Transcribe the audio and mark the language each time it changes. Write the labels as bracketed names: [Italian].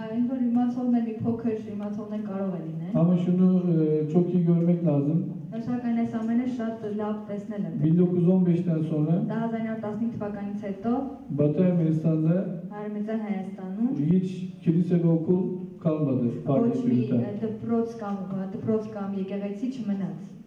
[Armenian] ինչ որ իմացողներ մի փոքր իմացողներ կարող է լինել։ [Turkish] Ama şunu çok iyi görmek lazım. [Armenian] Սակայն այս ամենը շատ լավ տեսնել եմ։ [Turkish] 1915'ten sonra [Armenian] 1915 թվականից հետո [Turkish] Batı Ermenistan'da [Armenian] Արմենիան Հայաստանում [Turkish] hiç kilise ve okul kalmadı [Armenian] ոչ [Turkish] faaliyet [Armenian] մի [Turkish] yürüten. [Armenian] դպրոց կամ եկեղեցի չմնաց։